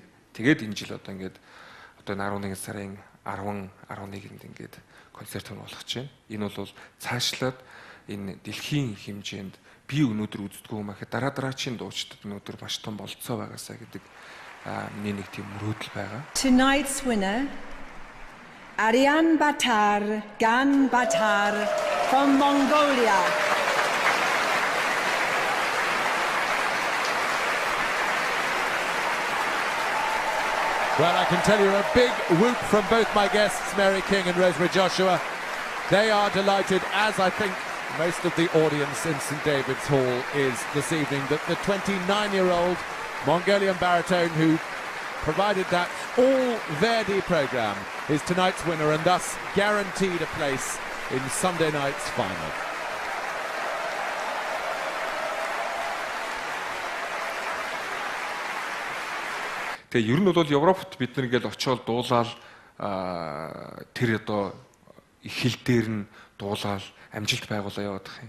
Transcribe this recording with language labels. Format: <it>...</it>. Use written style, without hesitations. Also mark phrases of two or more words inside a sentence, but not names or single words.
<mn>Тэгээд энэ жил одоо ингээд одоо 11 сарын 10 11-нд ингээд концерт болгож байна. Энэ бол цаашлаад энэ дэлхийн хэмжээнд би өнөөдөр үздэггүй юм ахад дараачийн дуучдад өнөөдөр маш том болцоо байгаасаа гэдэг миний нэг тийм мөрөөдөл байгаа.</mn> <en>Tonight's winner, Aryan Batar Gan Batar from Mongolia. Well, I can tell you a big whoop from both my guests, Mary King and Rosemary Joshua. They are delighted, as I think most of the audience in St David's Hall is this evening, that the 29-year-old Mongolian baritone who provided that all Verdi programme is tonight's winner and thus guaranteed a place in Sunday night's final.</en> <mn>Тэгээ ер нь бол Европт бид нар ингээл очиод дуулаад тэр одоо их хил дээр нь дуулаад амжилт байгуулаа яваад байгаа юм.</mn>